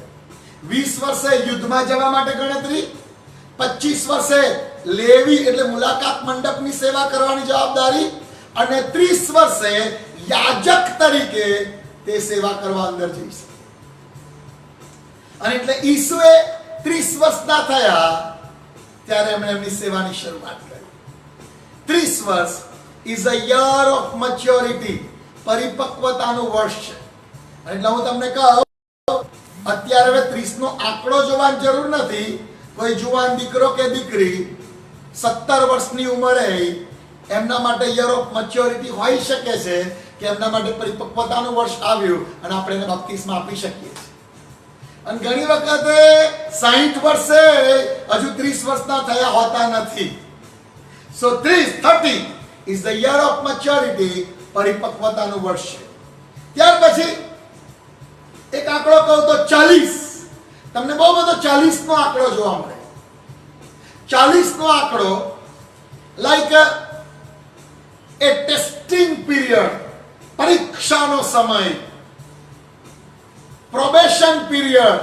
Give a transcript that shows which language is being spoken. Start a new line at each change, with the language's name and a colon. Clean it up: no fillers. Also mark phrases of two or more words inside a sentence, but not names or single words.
Gujarati: 20 વર્ષે યુદ્ધમાં જવા માટે ગણતરી, 25 વર્ષે લેવી એટલે મુલાકાત મંડપની સેવા કરવાની જવાબદારી, અને 30 વર્ષે યાજક તરીકે તે સેવા કરવા અંદર જઈ શકે. અને એટલે ઈસુએ 30 વર્ષના થયા ત્યારે એમણે એમની સેવાની શરૂઆત કરી.
English: 30 વર્ષ is a year of maturity,
Gujarati: પરિપક્વતાનું વર્ષ છે. એટલે હું તમને કહું, અત્યારે હવે 30 નો આંકડો જોવાની જરૂર નથી. કોઈ જુવાન દીકરો કે દીકરી 17 વર્ષની ઉંમરે એમના માટે
English: year of maturity
Gujarati: હોઈ શકે છે કે એમના માટે પરિપક્વતાનું વર્ષ આવ્યું અને આપણે એને બપ્તિસ્મા આપી શકીએ છીએ. અને ઘણી વખતે 60 વર્ષે હજુ 30 વર્ષના થયા હોતા નથી.
English: સો 30 is the year of maturity,
Gujarati: પરિપક્વતાનું વર્ષ છે. ત્યાર પછી એક આંકડો કહું તો 40. તમને બહુ બધો 40 નો આંકડો જોવા મળે. 40 નો આંકડો
English: like a testing period,
Gujarati: પરીક્ષાનો સમય,
English: probation period